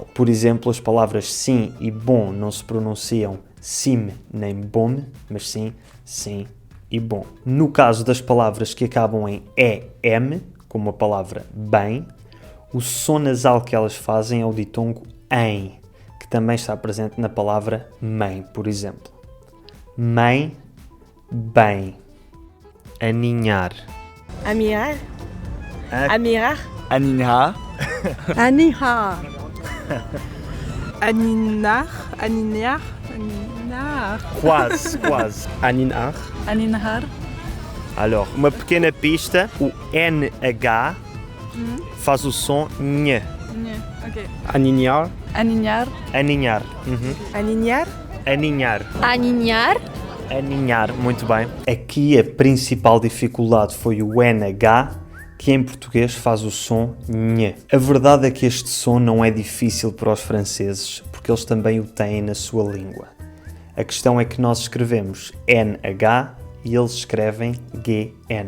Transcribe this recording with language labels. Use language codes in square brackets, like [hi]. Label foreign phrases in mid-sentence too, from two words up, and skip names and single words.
[pt] Por exemplo, as palavras sim e bom não se pronunciam sim nem bom, mas sim e bom. No caso das palavras que acabam em EM, como a palavra bem, o som nasal que elas fazem é o ditongo em, que também está presente na palavra mãe, por exemplo. Mãe, bem. Aninhar. Amirar. Amirar. Aninha. Aniha. Aninar. Aninar. Aninar. Quase, quase. Aninar. Aninhar. Alors, uma pequena pista, o NH faz o som NH. Ok. Aninhar. Aninhar. Aninhar. Aninhar. Aninhar. Aninhar. Aninhar, muito bem. Aqui a principal dificuldade foi o NH, que em português faz o som NH. A verdade é que este som não é difícil para os franceses, porque eles também o têm na sua língua. A questão é que nós escrevemos NH e eles escrevem GN.